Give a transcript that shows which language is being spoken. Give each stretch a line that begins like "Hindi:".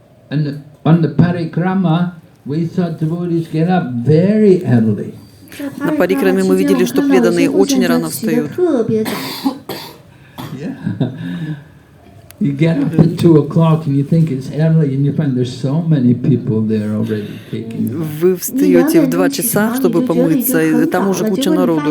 English: And on the parikrama, we saw devotees get up very early.
Russian: На парикраме мы видели, что преданные очень рано встают.
English: Yeah. You get up at 2 o'clock and you think it's early, and you find there's so many people there already taking.
Russian: Вы встаете в 2 часа, чтобы помыться, и там уже куча народу.